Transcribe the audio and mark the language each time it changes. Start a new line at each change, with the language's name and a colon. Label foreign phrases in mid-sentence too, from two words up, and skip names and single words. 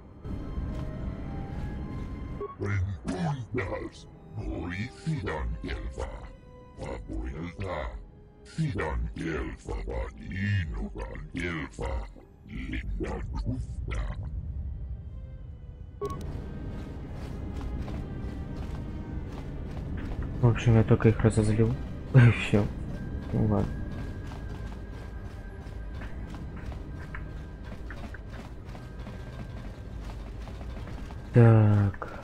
Russian: Rentundas, Horizon Gelfa, Vapuelta, Sidan Gelfa, Vadinogan Gelfa, Linda Krufta. В общем, я только их разозлил. Все. Ну ладно. Так.